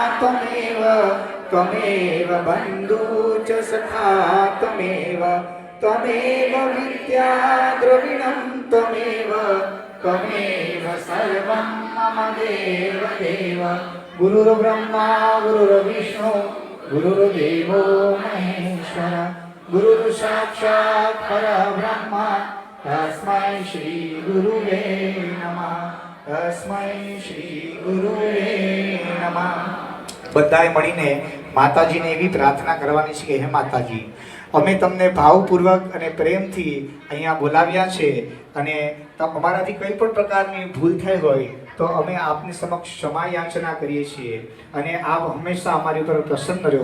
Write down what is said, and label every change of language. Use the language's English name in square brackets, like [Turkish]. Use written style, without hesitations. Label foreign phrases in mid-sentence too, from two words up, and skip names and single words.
[Sanskrit] त्वमेव बन्धु च सखा त्वमेव विद्या द्रविणं त्वमेव सर्वं मम देव गुरुर्ब्रह्मा गुरुर्विष्णु गुरुर्देवो महेश्वर गुरुर्साक्षात् परब्रह्म तस्मै श्री गुरुवे नमः तस्मै श्री गुरुवे नमः। [Gujarati] બધાએ મળીને માતાજીને એવી પ્રાર્થના કરવાની છે કે હે માતાજી, અમે તમને ભાવપૂર્વક અને પ્રેમથી અહીંયા બોલાવ્યા છે અને અમારાથી કંઈ પણ પ્રકારની ભૂલ થઈ હોય તો અમે આપની સમક્ષ ક્ષમા યાચના કરીએ છીએ અને આપ હંમેશા અમારી ઉપર પ્રસન્ન રહો।